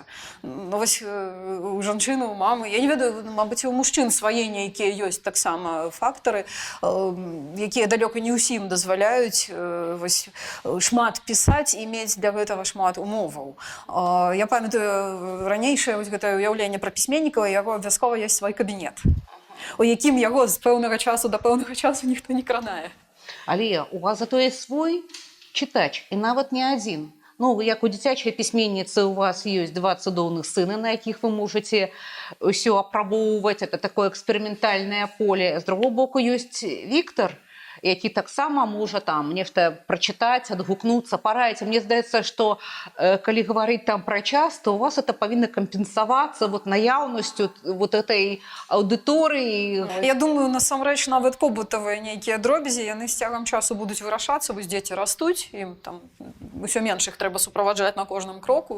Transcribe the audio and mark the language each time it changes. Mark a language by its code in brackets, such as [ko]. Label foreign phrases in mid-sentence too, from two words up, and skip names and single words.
[be] Вось у жанчыны, у мамы, я не ведаю, мабыць, у мужчын свае нейкія ёсць таксама фактары, якія далёка не ўсім дазваляюць дазваляюць вось шмат пісаць і мець для гэтага шмат умоваў. Я памятаю ранейшае вось гэтае ўяўленне пра пісьменніка, яго абавязкова ёсць свой кабінет, у якім яго з пэўнага часу да пэўнага часу ніхто не кранае. Але у вас [ru] зато есть свой [be] читач, и нават не один. Ну, як у дзіцячай пісьменніцы у вас есть два цудоўных сына, на якіх вы [ru] можете все [be] апрабоўваць. [ru] Это такое экспериментальное поле. [be] З другого боку, есть Віктор, які таксама можа там нешта прачытаць, адгукнуцца, параіць. Мне здаецца, што калі гаварыць там пра час, то у вас это павінна кампенсавацца вот наяўнасцю [ru] вот этой [be] аўдыторыі. Я думаю, насамрэч нават побытавыя нейкія дробязі, яны з цягам часу будуць вырашацца, вось дзеці растуць, ім там усё менш іх трэба суправаджаць на кожным кроку.